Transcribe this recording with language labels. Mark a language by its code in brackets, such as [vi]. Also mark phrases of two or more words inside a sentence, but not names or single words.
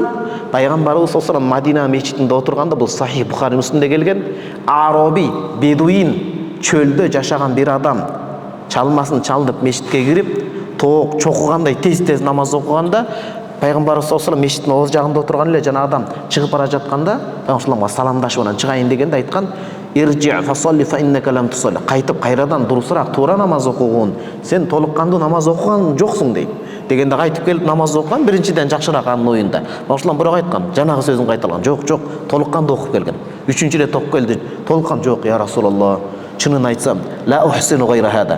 [ky] Пайгамбарыбыз [ar] صلى الله عليه وسلم [ky] Мадина мечитинде отурганда, бул Сахих Бухари Муслимде келген, Араби, бедуин чөлдө жашаган бир адам чалмасын чалынып мечитке кирип, тоок чокугандай тез намаз окуганда, пайгамбарыбыз [ar] صلى الله عليه وسلم [ky] мечиттин оз жагында отурган эле жана адам чыгып бара жатканда, пайгамбарга саламдашып анан чыгайын дегенде айткан: [ar] "ارجع فصل فإنك لم تصل". [ky] Кайтып кайрадан дурусураак туура намаз окугун. Сен толук кандуу намаз окуган жоксуң дейт. Дегенде кайтып келип намаз окуган биринчиден жакшыраак анын оюнда. Ошолон бирок айткан, жанагы сөзүн кайталган. Жок, толук кандуу окуп келген. 3-чү рет окуп келди. Толук кандуу жок, [ar] يا رسول الله. [ky] Чынын айтсам, [ar] لا أحسن غير هذا.